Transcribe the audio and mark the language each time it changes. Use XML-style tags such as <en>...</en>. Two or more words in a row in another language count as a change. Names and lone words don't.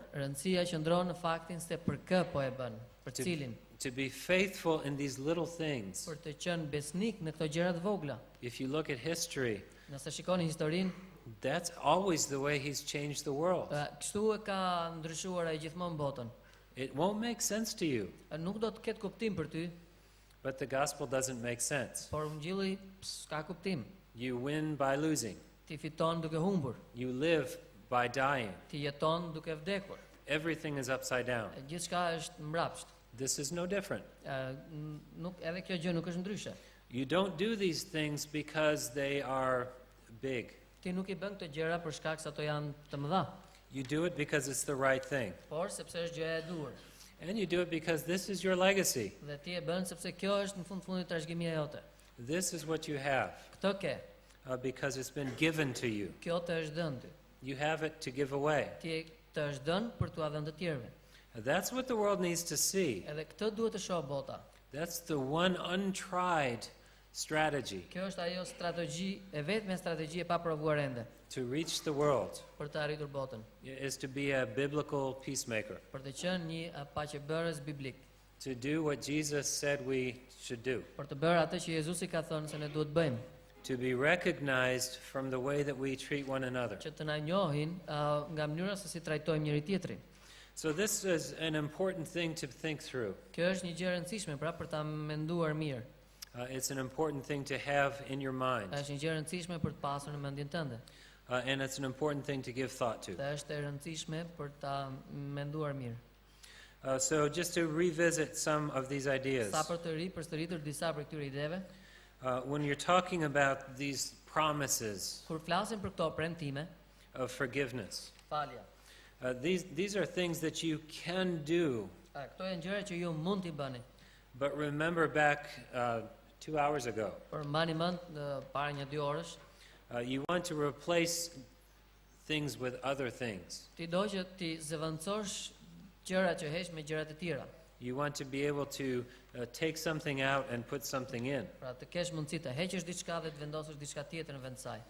<sq>Rëndësia qëndron në faktin se për kë po e bën, për cilin.</sq> <en>To be faithful in these little things.</en> <sq>Për të qenë besnik në këto gjëra të vogla.</sq> <en>If you look at history,</en> <sq>Nëse shikoni historinë,</sq> <en>that's always the way He's changed the world.</en> <sq>kështu e ka ndryshuar ai gjithmonë botën.</sq> <en>It won't make sense to you,</en> <sq>Nuk do të ketë kuptim për ty,</sq> <en>but the gospel doesn't make sense.</en> <sq>por ungjilli s'ka kuptim.</sq> <en>You win by losing.</en> <sq>Ti fiton duke humbur,</sq> <en>You live by dying.</en> <sq>ti jeton duke vdekur.</sq> <en>Everything is upside down.</en> <sq>Gjithçka është mbrapsht.</sq> <en>This is no different.</en> <sq>Nuk edhe kjo gjë nuk është ndryshe.</sq> <en>You don't do these things because they are big.</en> <sq>Ti nuk I bën këto gjëra për shkak se ato janë të mëdha,</sq> <en>You do it because it's the right thing.</en> <sq>por sepse është gjëja e duhur.</sq> <en>And you do it because this is your legacy.</en> <sq>Dhe ti e bën sepse kjo është në fundit trashëgimia jote.</sq> <en>This is what you have</en> <sq>Këtë ke,</sq> <en>because it's been given to you.</en> <sq>kjo të është dhënë ty.</sq> <en>You have it to give away.</en> <sq>Ti të është dhënë për t'ua dhënë të tjerëve.</sq> <en>That's what the world needs to see.</en> <sq>Edhe këtë duhet të shohë bota.</sq> <en>That's the one untried strategy</en> <sq>Kjo është ajo strategji, e vetme strategji e paprovuar ende</sq> <en>to reach the world,</en> <sq>për të arritur botën,</sq> <en>is to be a biblical peacemaker,</en> <sq>për të qenë një paqebërës biblik,</sq> <en>to do what Jesus said we should do,</en> <sq>për të bërë atë që Jezusi ka thënë se ne duhet bëjmë,</sq> <en>to be recognized from the way that we treat one another.</en> <sq>që të na njohin nga mënyra se si trajtojmë njëri tjetrin.</sq> <en>So this is an important thing to think through.</en> <sq>Kjo është një gjë e rëndësishme pra për ta menduar mirë.</sq> <en>It's an important thing to have in your mind,</en> <sq>Është një gjë e rëndësishme për të pasur në mendjen tënde.</sq> <en>and it's an important thing to give thought to.</en> <sq>Dhe është e rëndësishme për ta menduar mirë.</sq> <en>So just to revisit some of these ideas,</en> <sq>Sa për të përsëritur disa prej këtyre ideve,</sq> <en>when you're talking about these promises</en> <sq>kur flasim për këto premtime,</sq> <en>of forgiveness,</en> <sq>falja.</sq> <en>these are things that you can do,</en> <sq>Këto janë gjëra që ju mund t'i bëni.</sq> <en>but remember back 2 hours ago,</en> <sq>Por mbani mend para 1-2 orësh,</sq> <en>you want to replace things with other things.</en> <sq>ti do që ti zëvendësosh gjëra që heq me gjëra të tjera.</sq> <en>You want to be able to take something out and put something in.</en> <sq>Pra të kesh mundësi të heqësh diçka dhe të vendosësh diçka tjetër në vend të saj.</sq>